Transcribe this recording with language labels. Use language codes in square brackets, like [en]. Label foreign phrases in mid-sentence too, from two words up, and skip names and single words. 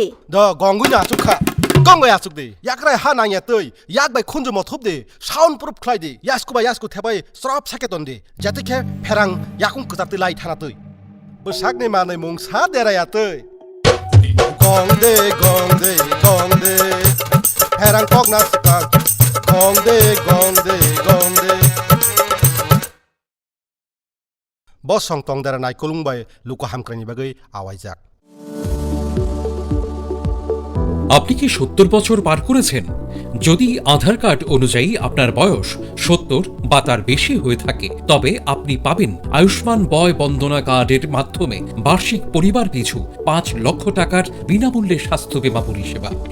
[trp] da gongu nya chukha gongga achuk di yakrai ha nangya tui yak bai khunju mo thop di [en] sound proof [trp] khlai di yasku thebai srop saketon di jate ke pherang yakung kutap lai thana tui bo sakne manai mung sa dera ya tui gongde herang kok na sikang gongde bos song tong dara nai kolung bai luko hamkrani bagai awaijak [bn] আপনি কি 70 বছর পার করেছেন? যদি আধার কার্ড অনুযায়ী আপনার বয়স 70 বা তার বেশি হয়ে থাকে তবে আপনি পাবেন আয়ুষ্মান বয় বন্দনা কার্ডের মাধ্যমে বার্ষিক পরিবার পিছু 5 লক্ষ টাকার বিনামূল্যে স্বাস্থ্য বীমা পরিষেবা।